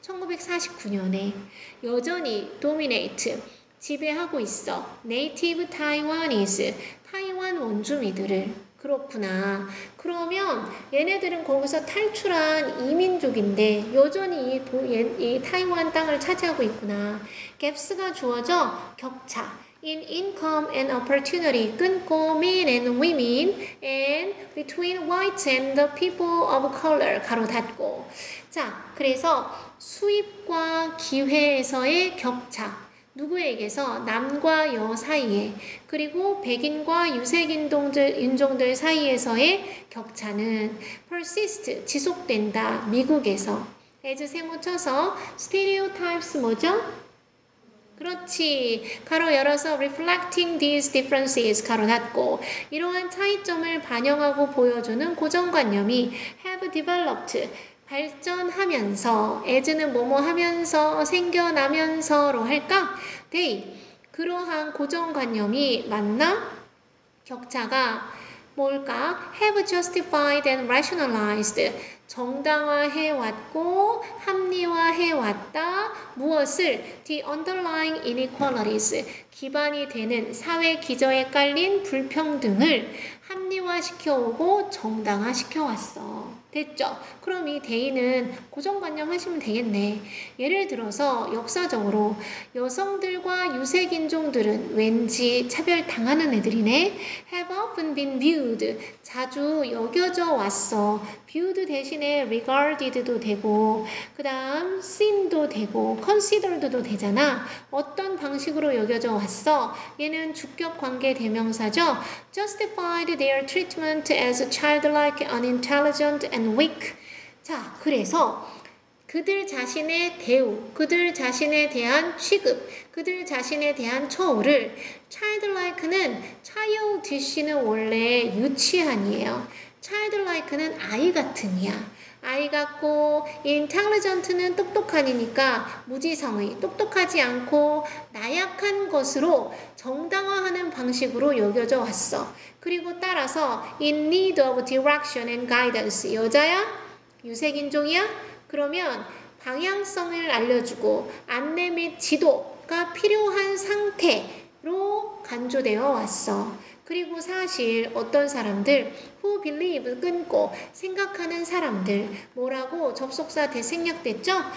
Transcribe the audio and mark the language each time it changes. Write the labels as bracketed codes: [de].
[ko] 1949년에 여전히 dominate, 지배하고 있어. [en] Native Taiwanese, [ko] 타이완 원주민들을. 그렇구나. 그러면 얘네들은 거기서 탈출한 이민족인데 여전히 이 타이완 땅을 차지하고 있구나. 갭스가 주어져 격차. [en] In income and opportunity, [ko] 끊고 [en] men and women and between whites and the people of color, [ko] 가로 닫고. 자, 그래서 수입과 기회에서의 격차. 누구에게서? 남과 여 사이에, 그리고 백인과 유색 인종들 사이에서의 격차는 persist, 지속된다. 미국에서. as 세모 쳐서 stereotypes 뭐죠? 그렇지. 가로 열어서 [en] reflecting these differences, [ko] 가로 닫고. 이러한 차이점을 반영하고 보여주는 고정관념이 [en] have developed, [ko] 발전하면서, as는 뭐뭐 하면서, 생겨나면서로 할까? they, 그러한 고정관념이 맞나? 격차가 뭘까? [en] have justified and rationalized, [ko] 정당화해왔고 합리화해왔다. 무엇을? [en] the underlying inequalities, [ko] 기반이 되는 사회 기저에 깔린 불평등을 합리화시켜오고 정당화시켜왔어. 됐죠? 그럼 이 대의는 고정관념 하시면 되겠네. 예를 들어서 역사적으로 여성들과 유색인종들은 왠지 차별당하는 애들이네. [en] have often been viewed, [ko] 자주 여겨져 왔어. viewed 대신에 regarded도 되고 그 다음 seen도 되고 considered도 되잖아. 어떤 방식으로 여겨져 왔어? 얘는 주격 관계 대명사죠. [en] justified their treatment as childlike, unintelligent and weak. [ko] 자, 그래서 그들 자신의 대우, 그들 자신에 대한 취급, 그들 자신에 대한 처우를 childlike는 childish는 원래 유치한이에요. childlike는 아이 같은이야. 아이 같고 intelligent는 똑똑한이니까 무지성의, 똑똑하지 않고 나약한 것으로 정당화하는 방식으로 여겨져 왔어. 그리고 따라서 [en] in need of direction and guidance, [ko] 여자야? 유색인종이야? 그러면 방향성을 알려주고 안내 및 지도가 필요한 상태로 간주되어 왔어. 그리고 사실 어떤 사람들 [en] who believe, [ko] 끊고 생각하는 사람들 뭐라고 접속사 대생략됐죠?